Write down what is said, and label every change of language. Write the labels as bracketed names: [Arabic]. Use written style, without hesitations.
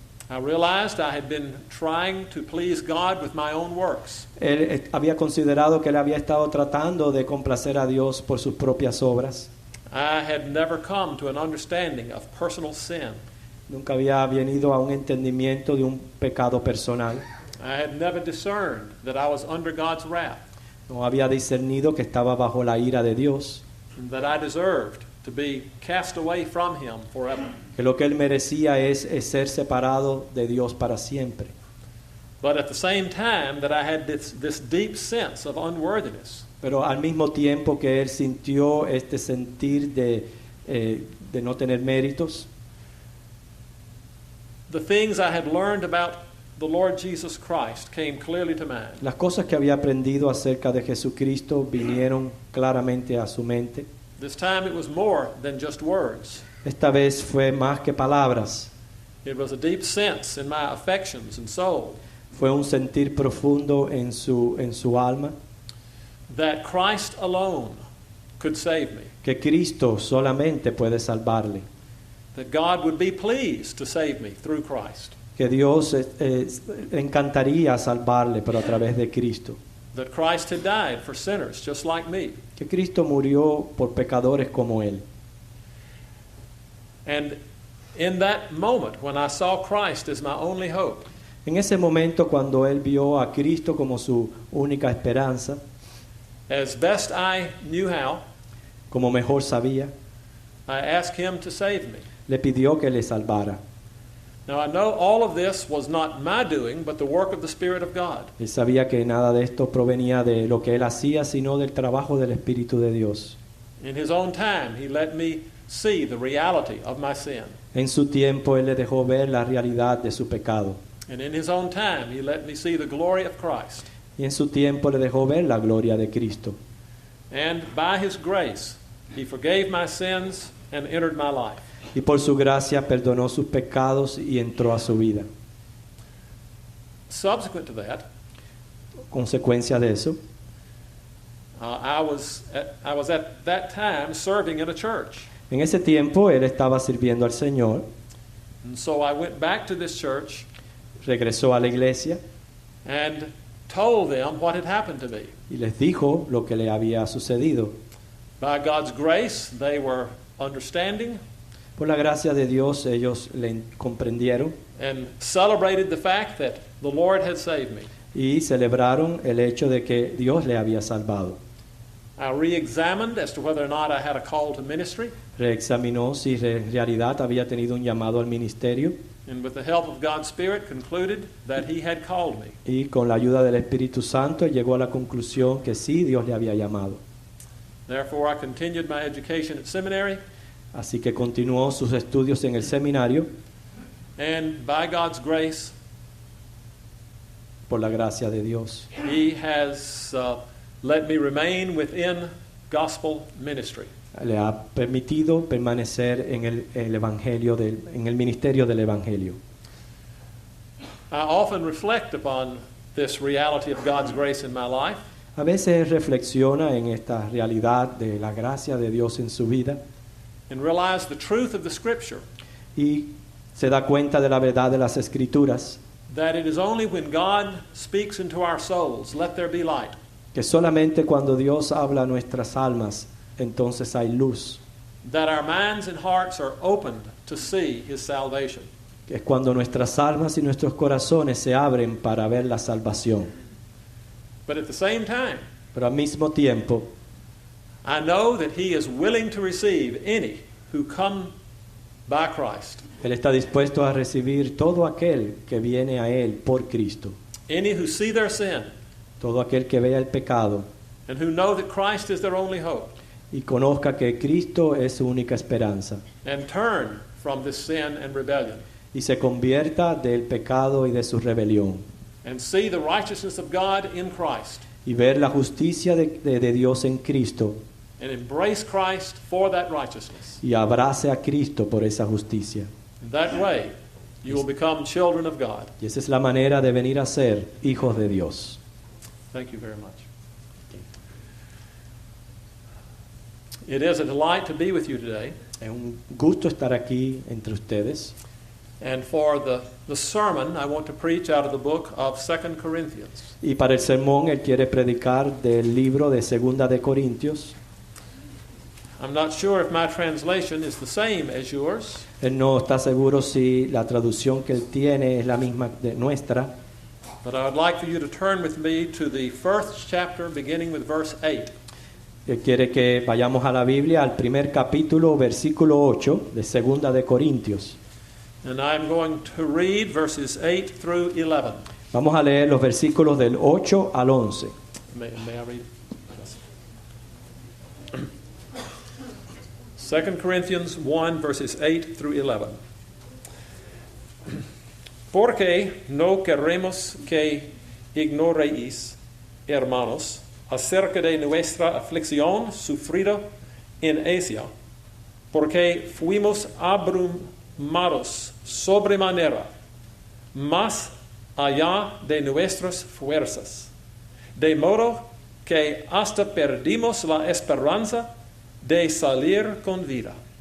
[English] I realized I had been trying to please God with my own works. [Spanish] Él había considerado que él había estado tratando de complacer a Dios por sus propias obras. [English] I had never come to an understanding of personal sin. [Spanish] Nunca había venido a un entendimiento de un pecado personal. [English] I had never discerned that I was under God's wrath, [Spanish] No había discernido que estaba bajo la ira de Dios, [English] and that I deserved to be cast away from Him forever. [Spanish] que lo que él merecía es ser separado de Dios para siempre. [English] But at the same time that I had this deep sense of unworthiness, [Spanish] Pero al mismo tiempo que él sintió este sentir de no tener méritos, [English] the things I had learned about the Lord Jesus Christ came clearly to mind. [Spanish] las cosas que había aprendido acerca de Jesucristo vinieron claramente a su mente. [English] This time it was more than just words. [Spanish] Esta vez fue más que palabras, [English] It was a deep sense in my affections and soul [Spanish] fue un sentir profundo en su alma, [English] that Christ alone could save me, [Spanish] que Cristo solamente puede salvarle, [English] that God would be pleased to save me through Christ, [Spanish] que Dios encantaría salvarle, pero a través de Cristo, [English] that Christ had died for sinners just like me. [Spanish] que Cristo murió por pecadores como él. [English] And in that moment when I saw Christ as my only hope, [Spanish] En ese momento, cuando él vio a Cristo como su única esperanza, [English] as best I knew how, [Spanish] como mejor sabía, [English] I asked Him to save me. [Spanish] le pidió que le salvara. [English] Now I know all of this was not my doing, but the work of the Spirit of God. [Spanish] Él sabía que nada de esto provenía de lo que él hacía, sino del trabajo del Espíritu de Dios. [English] In His own time, He let me see the reality of my sin. [Spanish] En su tiempo, él le dejó ver la realidad de su pecado. [English] And in His own time, He let me see the glory of Christ. [Spanish] Y en su tiempo le dejó ver la gloria de Cristo. [English] And by His grace, He forgave my sins and entered my life. [Spanish] Y por su gracia perdonó sus pecados y entró a su vida. [English] Subsequent to that, [Spanish] Consecuencia de eso, [English] I was at that time serving in a church. [Spanish] en ese tiempo él estaba sirviendo al Señor, [English] And so I went back to this church [Spanish] regresó a la iglesia [English] and told them what had happened to me. [Spanish] y les dijo lo que le había sucedido. [English] By God's grace, they were understanding [Spanish] Por la gracia de Dios ellos le comprendieron [English] and celebrated the fact that the Lord had saved me. [Spanish] y celebraron el hecho de que Dios le había salvado. [English] I re-examined as to whether or not I had a call to ministry, [Spanish] Reexaminó si en realidad había tenido un llamado al ministerio [English] and with the help of God's Spirit concluded that He had called me. [Spanish] y con la ayuda del Espíritu Santo llegó a la conclusión que sí, Dios le había llamado. [English] Therefore, I continued my education at seminary, [Spanish] Así que continuó sus estudios en el seminario [English] and by God's grace, [Spanish] por la gracia de Dios. [English] He has let me remain within gospel ministry. [Spanish] Le ha permitido permanecer en el evangelio en el ministerio del evangelio. [English] I often reflect upon this reality of God's grace in my life, [Spanish] A veces reflexiona en esta realidad de la gracia de Dios en su vida [English] and realize the truth of the Scripture, [Spanish] y se da cuenta de la verdad de las Escrituras, [English] that it is only when God speaks into our souls, let there be light, [Spanish] que solamente cuando Dios habla a nuestras almas, entonces hay luz, [English] that our minds and hearts are opened to see His salvation. [Spanish] que es cuando nuestras almas y nuestros corazones se abren para ver la salvación. [English] But at the same time, [Spanish] Pero al mismo tiempo, [English] I know that He is willing to receive any who come by Christ. [Spanish] Él está dispuesto a recibir todo aquel que viene a Él por Cristo. [English] Any who see their sin [Spanish] Todo aquel que vea el pecado [English] and who know that Christ is their only hope [Spanish] y conozca que Cristo es su única esperanza [English] and turn from this sin and rebellion [Spanish] y se convierta del pecado y de su rebelión [English] and see the righteousness of God in Christ [Spanish] y ver la justicia de Dios en Cristo [English] and embrace Christ for that righteousness. [Spanish] y abrace a Cristo por esa justicia. [English] In that way, you will become children of God. [Spanish] Y esa es la manera de venir a ser hijos de Dios. [English] Thank you very much. It is a delight to be with you today. [Spanish] Es un gusto estar aquí entre ustedes. [English] And for the sermon, I want to preach out of the book of 2 Corinthians. [Spanish] Y para el sermón él quiere predicar del libro de Segunda de Corintios. [English] I'm not sure if my translation is the same as yours, [Spanish] Él no está seguro si la traducción que él tiene es la misma de nuestra, [English] but I would like for you to turn with me to the first chapter, beginning with verse 8. [Spanish] Él quiere que vayamos a la Biblia, al primer capítulo, versículo 8 de Segunda de Corintios. [English] And I'm going to read verses 8 through 11. [Spanish] Vamos a leer los versículos del 8 al 11. [English] May I read? Yes. 2 Corinthians 1, verses 8 through 11. [Spanish] Porque no queremos que ignoréis, hermanos, acerca de nuestra aflicción sufrida en Asia, porque fuimos abrumados sobremanera, más allá de nuestras fuerzas, de modo que hasta perdimos la esperanza de salir con vida.